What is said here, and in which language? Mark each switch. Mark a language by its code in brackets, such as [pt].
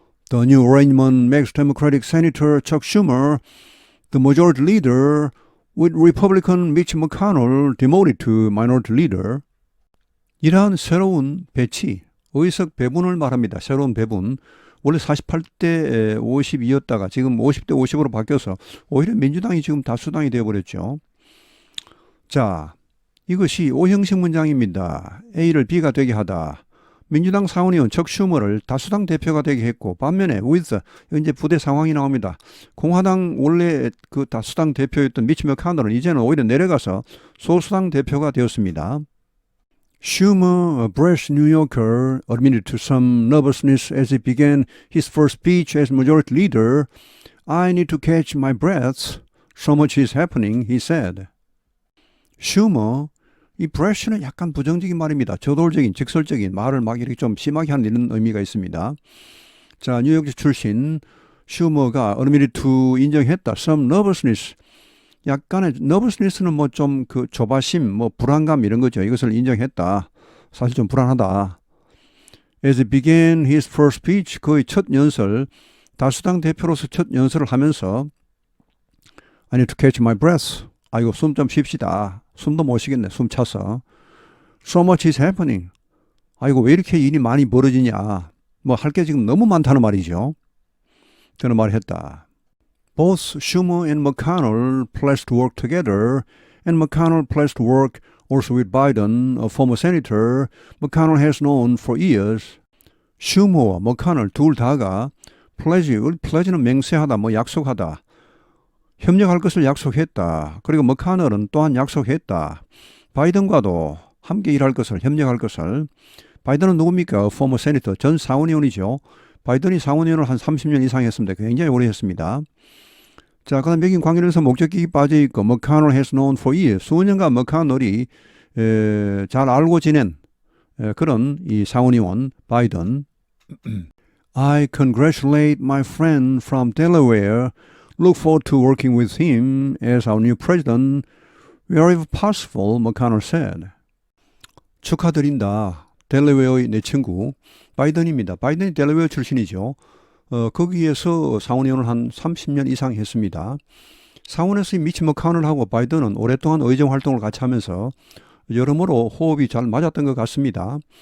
[en] The new arrangement makes Democratic Senator Chuck Schumer the majority leader with Republican Mitch McConnell demoted to minority leader. [ko] 이러한 새로운 배치, 의석 배분을 말합니다. 새로운 배분. 원래 48대 52였다가 지금 50대 50으로 바뀌어서 오히려 민주당이 지금 다수당이 되어버렸죠. 자, 이것이 O형식 문장입니다. A를 B가 되게 하다. 민주당 상원의원 척 슈머를 다수당 대표가 되게 했고 반면에 with, 이제 부대 상황이 나옵니다. 공화당 원래 그 다수당 대표였던 미치 맥카널은 이제는 오히려 내려가서 소수당 대표가 되었습니다. [en] Schumer, a brash New Yorker, admitted to some nervousness as he began his first speech as majority leader. I need to catch my breath. So much is happening, he said. [ko] Schumer, 이 brash는 약간 부정적인 말입니다. 저돌적인, 직설적인 말을 막 이렇게 좀 심하게 하는 이런 의미가 있습니다. 자, 뉴욕주 출신 슈머가 [en] admitted to [ko] 인정했다. [en] Some nervousness. [ko] 약간의 nervousness는 뭐 좀 그 조바심, 뭐 불안감 이런 거죠. 이것을 인정했다. 사실 좀 불안하다. [en] As he began his first speech, [ko] 그의 첫 연설, 다수당 대표로서 첫 연설을 하면서 [en] I need to catch my breath. [ko] 아이고 숨 좀 쉽시다. 숨도 못 쉬겠네. 숨 차서. [en] So much is happening. [ko] 아이고 왜 이렇게 일이 많이 벌어지냐. 뭐 할 게 지금 너무 많다는 말이죠. 저는 말했다. [en] Both Schumer and McConnell pledged to work together, and McConnell pledged to work also with Biden, a former senator McConnell has known for years. [ko] 슈머와 McConnell 둘 다가 pledge는 맹세하다, 뭐 약속하다. 협력할 것을 약속했다. 그리고 머카널은 또한 약속했다. 바이든과도 함께 일할 것을, 협력할 것을. 바이든은 누굽니까? [en] former senator, [ko] 전 상원의원이죠. 바이든이 상원의원을 한 30년 이상 했습니다. 굉장히 오래 했습니다. 자, 그 다음 맥인 관계에서 목적격이 빠져있고 머카널 [en] has known for years. [ko] 수년간 머카널이 잘 알고 지낸 그런 이 상원의원 바이든. [en] I congratulate my friend from Delaware. Look forward to working with him as our new president wherever possible, McConnell said. [ko] 축하드린다. 델러웨어의 내 친구 바이든입니다. 바이든이 델러웨어 출신이죠. 거기에서 상원의원을 한 30년 이상 했습니다. 상원에서 미치 머카널하고 바이든은 오랫동안 의정 활동을 같이 하면서 여러모로 호흡이 잘 맞았던 것 같습니다.